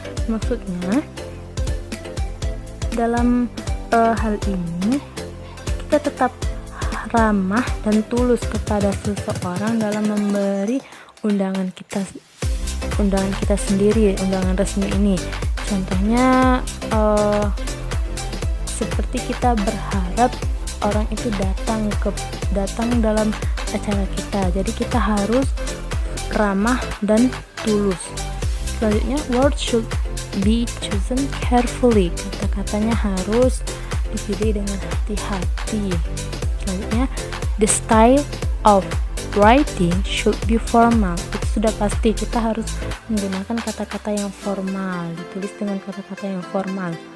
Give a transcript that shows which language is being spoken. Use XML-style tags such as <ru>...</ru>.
<id>Maksudnya dalam hal ini kita tetap ramah dan tulus kepada seseorang dalam memberi undangan kita sendiri, undangan resmi ini. Contohnya seperti kita berharap orang itu datang dalam acara kita, jadi kita harus ramah dan tulus. Selanjutnya,</id> <en>words should be chosen carefully.</en> <id>Kata-katanya harus dipilih dengan hati-hati. Selanjutnya,</id> <en>the style of writing should be formal.</en> <id>Itu sudah pasti, kita harus menggunakan kata-kata yang formal, ditulis dengan kata-kata yang formal.</id>